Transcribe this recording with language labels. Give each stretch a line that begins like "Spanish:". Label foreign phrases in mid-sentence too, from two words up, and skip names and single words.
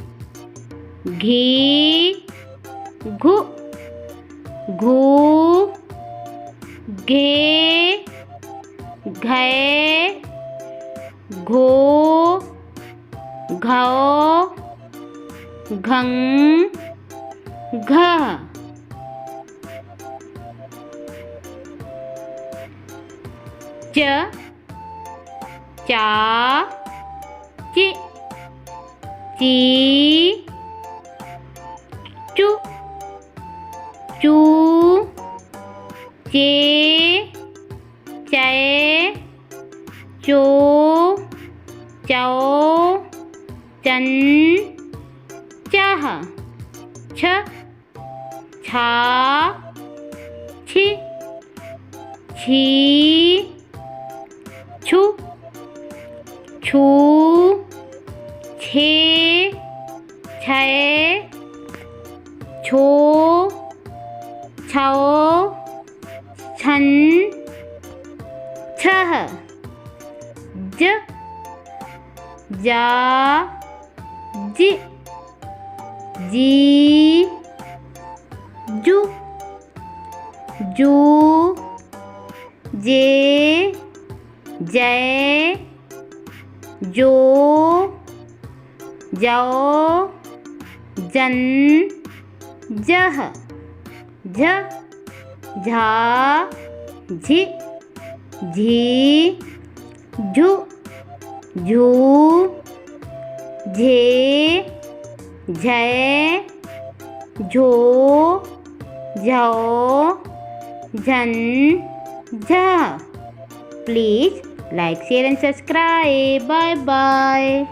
Hindi: घी घु घू घे घे घो घौ घं घ च चा चि ची चु चू चे चे चो चौ चन चह छ छा छि छी छु छू छे छे छो छौ छन छह ज जा जि जी जु जू जे जय जो जौ जन जह झ झा झि झी झु झू झे झै झो झौ झन झ।
English: Please like, share and subscribe. Bye bye.